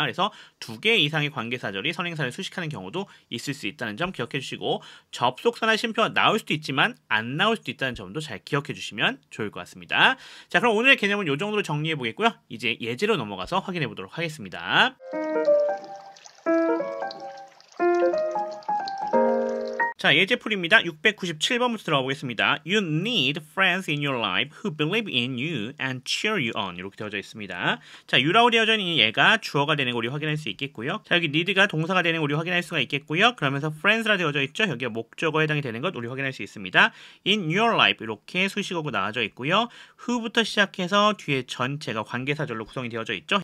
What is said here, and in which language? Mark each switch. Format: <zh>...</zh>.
<ko>그래서 두 개 이상의 관계사절이 선행사를 수식하는 경우도 있을 수 있다는 점 기억해 주시고 접속사나 쉼표가 나올 수도 있지만 안 나올 수도 있다는 점도 잘 기억해 주시면 좋을 것 같습니다. 자, 그럼 오늘의 개념은 이 정도로 정리해 보겠고요. 이제 예제로 넘어가서 확인해 보도록 하겠습니다. 자, 예제풀입니다. 697번부터 들어가 보겠습니다.</ko> <en>You need friends in your life who believe in you and cheer you on.</en> <ko>이렇게 되어져 있습니다. 자, you라고 되어져 있는 얘가 주어가 되는 거 우리 확인할 수 있겠고요. 자, 여기 need가 동사가 되는 거 우리 확인할 수가 있겠고요. 그러면서 friends라 되어져 있죠. 여기가 목적어에 해당이 되는 것 우리 확인할 수 있습니다.</ko> <en>In your life</en> <ko>이렇게 수식어구 나와져 있고요. who부터 시작해서 뒤에 전체가 관계사절로 구성이 되어져 있죠.</ko>